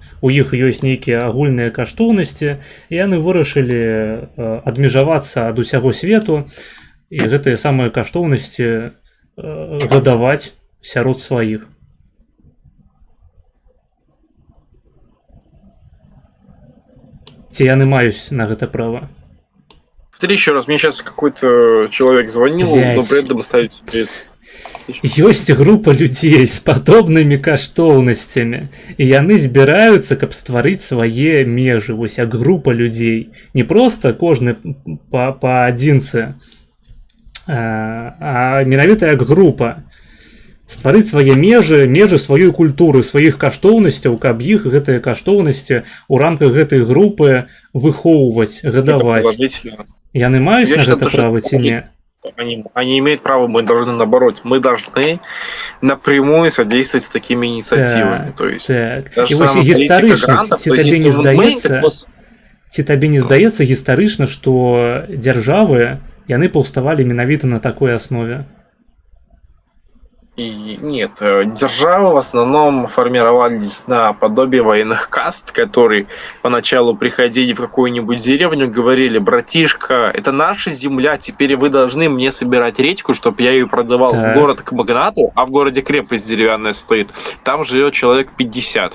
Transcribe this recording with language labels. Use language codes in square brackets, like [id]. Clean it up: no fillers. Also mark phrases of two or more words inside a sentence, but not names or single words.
[be] У іх ёсць нейкія агульныя каштоўнасці, і яны вырашылі адмежавацца ад усяго свету і гэтыя самыя каштоўнасці гадаваць сярод сваіх. Ці яны маюць на гэта права? [ru] Повтори еще раз, мне сейчас какой-то человек звонил, но при этом ставить себе... [be] Ёсць група людзей з падобнымі каштоўнасцямі, і яны збіраюцца, каб стварыць свае межы. Вось як група людзей. Не проста кожны па адзінцы, а менавіта як група. Стварыць свае межы сваёй культуры, сваіх каштоўнасцяў, каб іх гэтыя каштоўнасці ў рамках гэтай групы выхоўваць, гадаваць. Яны маюць на гэта права ці не? [ru] Они имеют право, мы должны наоборот, мы должны напрямую содействовать с такими инициативами. То есть, [be] і вось гістарычна, ці табе не здаецца гістарычна, што дзяржавы, яны паўставалі менавіта на такой аснове? [ru] И нет, державы в основном формировались на подобие военных каст, которые поначалу приходили в какую-нибудь деревню, говорили: братишка, это наша земля, теперь вы должны мне собирать редьку, чтобы я ее продавал в город к магнату, а в городе крепость деревянная стоит, там живет человек 50.